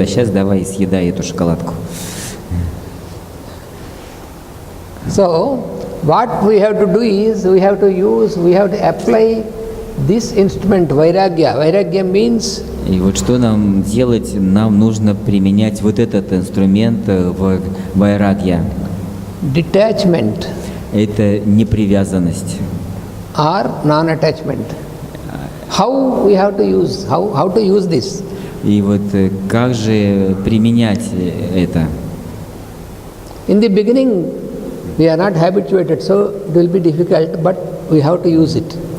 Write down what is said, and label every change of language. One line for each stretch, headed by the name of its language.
Russian: А сейчас давай съедай эту шоколадку.
English: So, what we have to do is, we have to apply this instrument, vairagya. Vairagya means...
Russian: И вот что нам делать? Нам нужно применять вот этот инструмент в вайрагья.
English: Detachment.
Russian: Это непривязанность.
English: Or non-attachment. How we have to use, how to use this?
Russian: И вот как же применять это?
English: In the beginning, we are not habituated, so it will be difficult, but we have to use it.